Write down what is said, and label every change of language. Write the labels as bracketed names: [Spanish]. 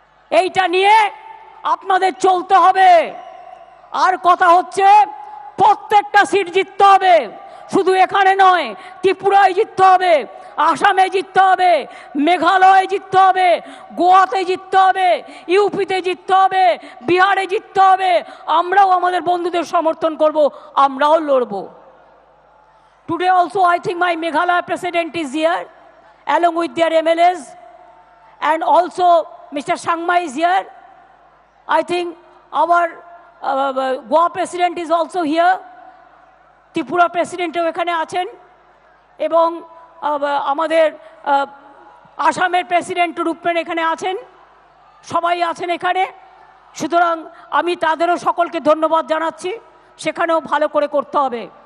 [Bangla] এইটা নিয়ে আপনাদের চলতে হবে। আর কথা হচ্ছে প্রত্যেকটা সিট জিততে হবে, শুধু এখানে নয়, ত্রিপুরায় জিততে হবে, আসামে জিততে হবে, মেঘালয়ে জিততে হবে, গোয়াতে জিততে হবে, ইউপিতে জিততে হবে, বিহারে জিততে হবে। আমরাও আমাদের বন্ধুদের সমর্থন করব, আমরাও লড়ব। [English] Today also I think my Meghalaya president is here along with their MLAs, and also Mr. Sangma is here. I think our Goa president is also here. [Bangla] Tripura প্রেসিডেন্টও এখানে আছেন এবং আমাদের আসামের প্রেসিডেন্ট রূপমেন এখানে আছেন, সবাই আছেন এখানে। সুতরাং আমি তাদেরও সকলকে ধন্যবাদ জানাচ্ছি, সেখানেও ভালো করে করতে হবে।